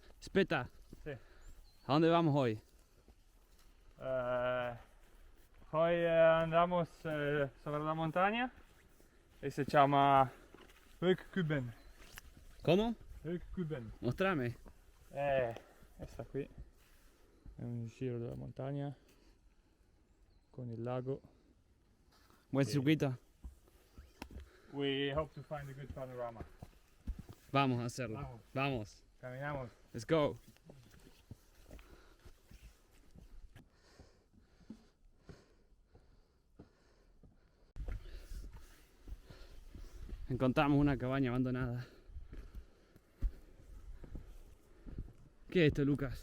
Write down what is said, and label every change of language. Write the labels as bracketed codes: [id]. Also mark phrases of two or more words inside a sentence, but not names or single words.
[it] Aspetta, Sì. [es] ¿a dónde vamos hoy? Hoy andamos sobre la montaña [it] e si chiama [es] Högkuben. ¿Cómo? Högkuben. Mostrame. [it] Questa qui è un giro della montagna con il lago. [es] Buen Sí. circuito. [en] We hope to find a good panorama. [es] Vamos a hacerlo. Vamos, Vamos. caminamos. [en] Let's go. [es] Encontramos una cabaña abandonada. ¿Qué es esto, Lucas?